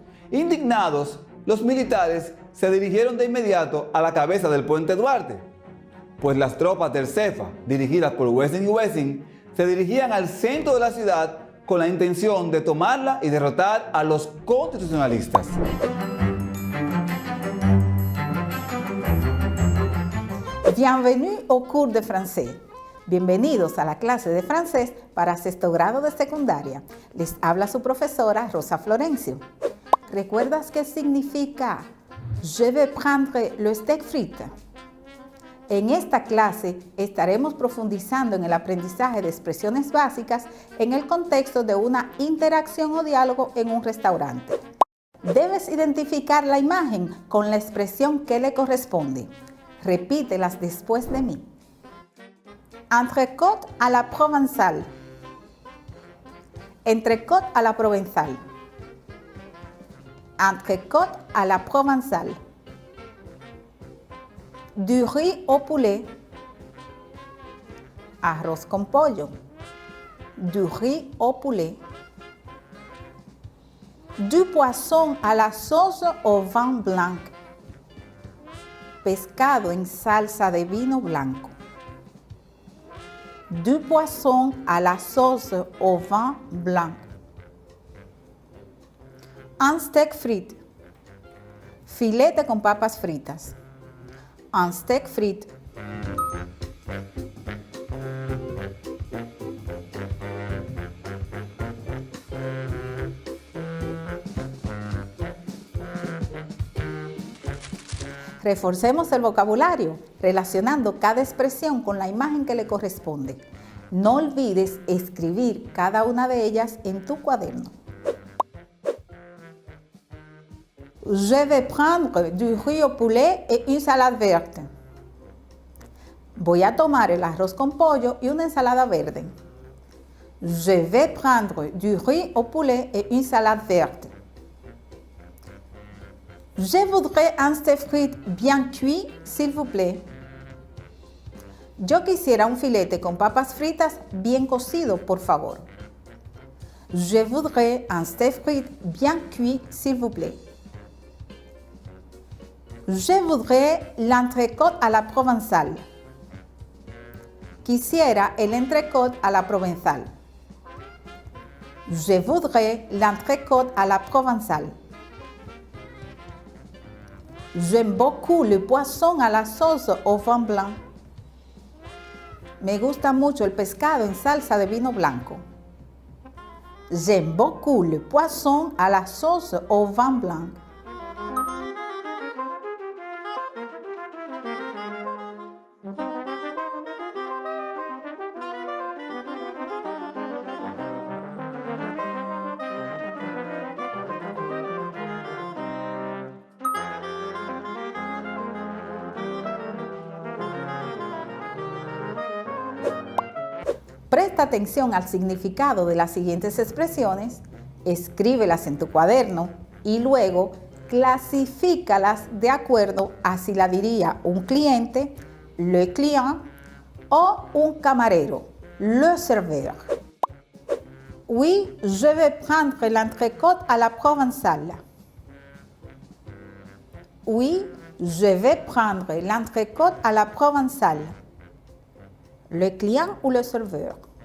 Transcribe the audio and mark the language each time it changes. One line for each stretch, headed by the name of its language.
Spanish: Indignados, los militares se dirigieron de inmediato a la cabeza del puente Duarte, pues las tropas del CEFA, dirigidas por Wessing y Wessing, se dirigían al centro de la ciudad con la intención de tomarla y derrotar a los constitucionalistas.
French: Bienvenue au cours de français.
Spanish: Bienvenidos a la clase de francés para sexto grado de secundaria. Les habla su profesora Rosa Florencio. ¿Recuerdas qué significa
French: je vais prendre le steak frite?
Spanish: En esta clase estaremos profundizando en el aprendizaje de expresiones básicas en el contexto de una interacción o diálogo en un restaurante. Debes identificar la imagen con la expresión que le corresponde. Repítelas después de mí.
French: Entrecôte à la provençale. Entrecôte à la provençale. Entrecôte à la provençale. Du riz au poulet.
Spanish: Arroz con pollo.
French: Du riz au poulet. Du poisson à la sauce au vin blanc.
Spanish: Pescado en salsa de vino blanco.
French: Du poisson à la sauce au vin blanc. Un steak frit.
Spanish: Filete con papas fritas.
French: Un steak frit.
Spanish: Reforcemos el vocabulario, relacionando cada expresión con la imagen que le corresponde. No olvides escribir cada una de ellas en tu cuaderno.
French: Je vais prendre du riz au poulet et une salade verte.
Spanish: Voy a tomar el arroz con pollo y una ensalada verde.
French: Je vais prendre du riz au poulet et une salade verte. Je voudrais un steak frit bien cuit, s'il vous plaît.
Spanish: Yo quisiera un filete con papas fritas bien cocido, por favor.
French: Je voudrais un steak frit bien cuit, s'il vous plaît. Je voudrais l'entrecôte à la provençale.
Spanish: Quisiera el
French: entrecôte à la provençale. Je voudrais l'entrecôte à la provençale. J'aime beaucoup le poisson à la sauce au vin blanc.
Spanish: Me gusta mucho el pescado en salsa de vino blanco.
French: J'aime beaucoup le poisson à la sauce au vin blanc.
Spanish: Presta atención al significado de las siguientes expresiones, escríbelas en tu cuaderno y luego clasifícalas de acuerdo a si la diría un cliente,
French: le client,
Spanish: o un camarero,
French: le serveur. Oui, je vais prendre l'entrecôte à la provençale. Oui, je vais prendre l'entrecôte à la provençale. Le client ou le serveur.